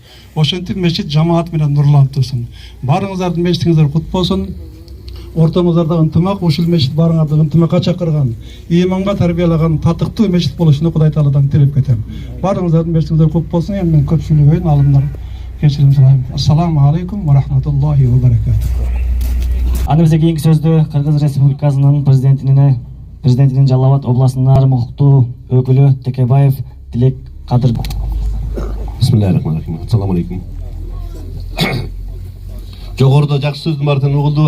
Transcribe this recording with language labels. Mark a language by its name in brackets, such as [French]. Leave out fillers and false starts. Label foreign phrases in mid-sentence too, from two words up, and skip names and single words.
[Kyrgyz] Ошентип мечит жамаат менен нурланып турсун. Барыңыздардын мечитиңиздер кут болсун. Ортоңуздарда ынтымак, ушул мечит барыңарды ынтымакка чакырган, иманга тарбиялаган татыктуу мечит болушуну Кудай Тааладан тилеп кетем. Барыңыздардын мечитиңиздер кут болсун. Эми мен көп сүйлөбөйүн, алымдар кечирим сурайм. [Arabic] السلام عليكم ورحمة الله وبركاته. [Kyrgyz] Аны бизе кийинки сөздү Кыргыз Республикасынын президентинин Жалал Абад областынын ар укуктуу өкүлү Текебаев Тилек Кадыр. [Arabic] بسم الله الرحمن الرحيم. السلام عليكم. [Kyrgyz] Жогоруда жакшы сөздүн баары угулду.